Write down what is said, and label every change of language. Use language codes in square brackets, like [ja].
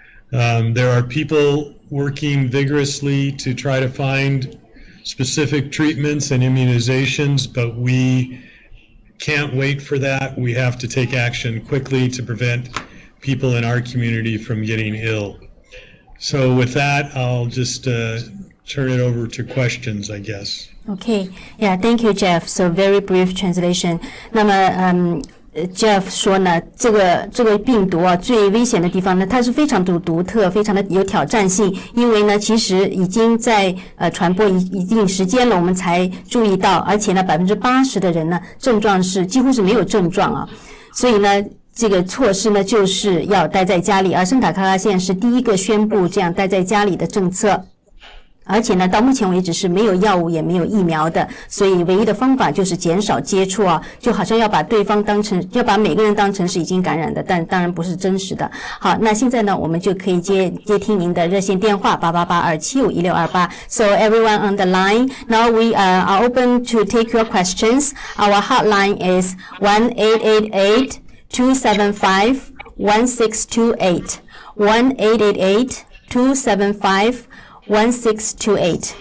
[en] There are people working vigorously to try to find specific treatments and immunizations, but we can't wait for that. We have to take action quickly to prevent people in our community from getting ill. So with that, I'll just turn it over to questions, I guess. Okay, yeah, thank you, Jeff. So very brief translation. [zh] 那么Jeff 说呢，这个病毒啊，最危险的地方呢，它是非常独特，非常的有挑战性。因为呢，其实已经在传播一定时间了，我们才注意到，而且呢，80%的人呢，症状是几乎是没有症状啊。所以呢，这个措施呢，就是要待在家里，而圣塔克拉县是第一个宣布这样待在家里的政策。而且呢，到目前为止是没有药物也没有疫苗的，所以唯一的方法就是减少接触啊，就好像要把每个人当成是已经感染的，但当然不是真实的。好，那现在呢，我们就可以接听您的热线电话8882751628。 [en] So everyone on the line, now we are open to take your questions. Our hotline is 1-888-275-1628. 1-888-275-1628.